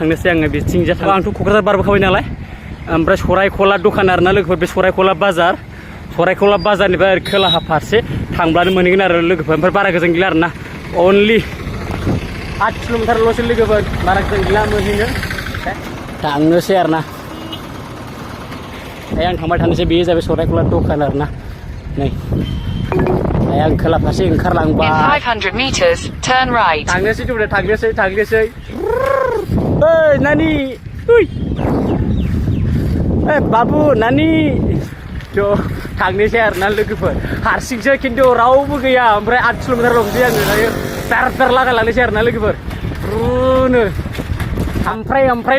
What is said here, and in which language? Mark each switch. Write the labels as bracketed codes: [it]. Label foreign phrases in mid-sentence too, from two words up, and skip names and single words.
[brx] थांनोसै आङो बिथिंजा आंथ' क'क्राझार बारबोखाबाय नालाय ओमफ्राय सरायखला दखान आरोना लोगोफोर बे सरायखला बाजारनिफ्राय खोलाहा फारसे थांब्लानो मोनहैगोन आरो लोगोफोर ओमफ्राय बारा गोजान गैला आरोना अनलि 8 किल'मिटारल'सो लोगोफोर बारा गोजान गैला मोनहैनो थांनोसै आरोना दायो आं थांबाय थानोसै बेयो जाबाय सरायखला दखान आरोना नै दायो आं खोला फारसे ओंखारलांबाय [en] 500 meters, turn right. [brx] थांनोसै ओइ नानि बाबु नानि थांनोसै आरोना लोगोफोर हारसिंसो खिन्थु रावबो गैया ओमफ्राय 8 किल'मिटारल'सै आङो दायो लागायलांनोसै आरोना लोगोफोर ओमफ्राय